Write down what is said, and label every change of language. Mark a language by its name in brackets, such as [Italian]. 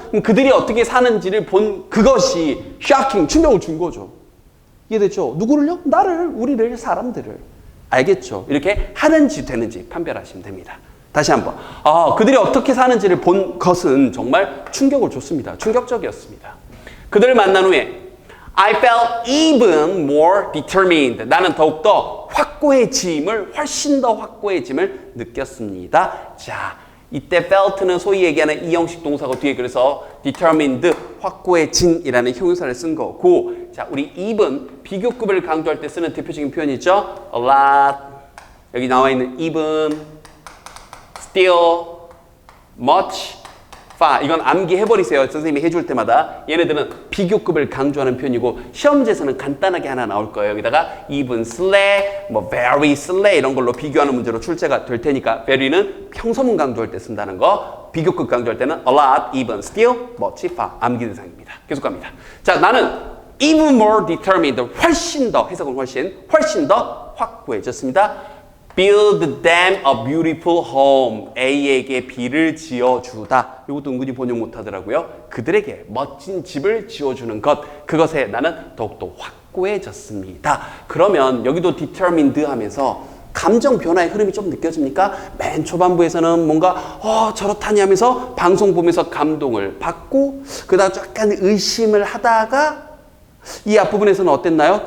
[Korean] 그럼 그들이 어떻게 사는지를 본 그것이 shocking, 충격을 준 거죠. 이해됐죠? 누구를요? 나를, 우리를, 사람들을. 알겠죠? 이렇게 하는지 되는지 판별하시면 됩니다. 다시 한번. 그들이 어떻게 사는지를 본 것은 정말 충격을 줬습니다. 충격적이었습니다. 그들을 만난 후에 [English] I felt even more determined. [Korean] 나는 더욱더 훨씬 더 확고해짐을 느꼈습니다. 자, 이때 felt는 소위 얘기하는 이형식 동사고 뒤에 그래서 determined, 확고해진이라는 형용사를 쓴 거고 자 우리 even 비교급을 강조할 때 쓰는 대표적인 표현이죠. a lot 여기 나와 있는 even, still, much, far 이건 암기해버리세요. 선생님이 해줄 때마다 얘네들은 비교급을 강조하는 표현이고 시험지에서는 간단하게 하나 나올 거예요. 여기다가 even, slightly, 뭐 very, slightly 이런 걸로 비교하는 문제로 출제가 될 테니까 very는 평서문 강조할 때 쓴다는 거 비교급 강조할 때는 a lot, even, still, much, far 암기 대상입니다. 계속 갑니다. 자 나는 [English] even more determined [Korean] 훨씬 더 해석은 훨씬 더 확고해졌습니다. [English] Build them a beautiful home. [Korean] A에게 비를 지어주다. 이것도 은근히 번역 못하더라고요. 그들에게 멋진 집을 지어주는 것. 그것에 나는 더욱더 확고해졌습니다. 그러면 여기도 determined 하면서 감정 변화의 흐름이 좀 느껴집니까? 맨 초반부에서는 뭔가 저렇다니 하면서 방송 보면서 감동을 받고 그다음 약간 의심을 하다가 이 앞부분에서는 어땠나요?